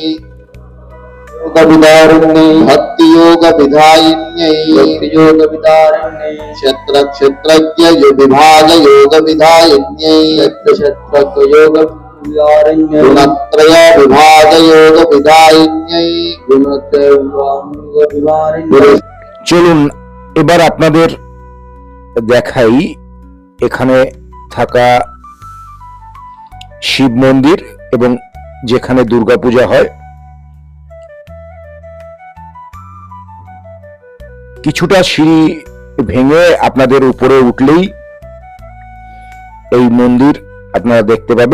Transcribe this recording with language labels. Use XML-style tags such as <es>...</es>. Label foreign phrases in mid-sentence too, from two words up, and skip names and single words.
<sa>भक्ति योग विधायिन्यै क्षेत्र क्षेत्रज्ञ विभाग योग विधायिन्यै गुणत्रय विभाग योग विधायिन्यै</sa> <bn>চলুন এবার আপনাদের দেখাই এখানে থাকা শিব মন্দির এবং যেখানে দুর্গাপূজা হয়। কিছুটা সিঁড়ি ভেঙে আপনাদের উপরে উঠলেই এই মন্দির আপনারা দেখতে পাবেন।</bn>